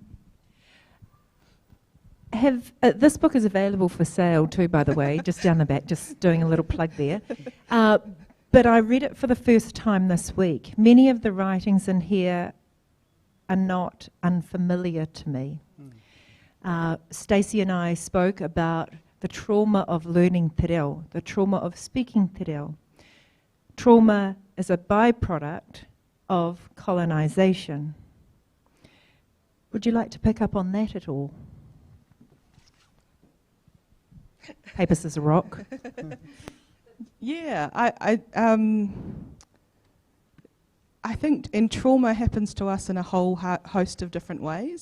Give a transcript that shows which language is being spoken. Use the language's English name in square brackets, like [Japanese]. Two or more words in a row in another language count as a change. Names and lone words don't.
[English] This book is available for sale too, by the way, just down the back, just doing a little plug there. But I read it for the first time this week. Many of the writings in here are not unfamiliar to me. Stacey and I spoke about the trauma of learning [Māori] te reo, [English] the trauma of speaking [Māori] te reo. [English] Trauma is a byproduct of colonisation. Would you like to pick up on that at all? Paper, scissors, rock. Yeah, I think trauma happens to us in a whole host of different ways.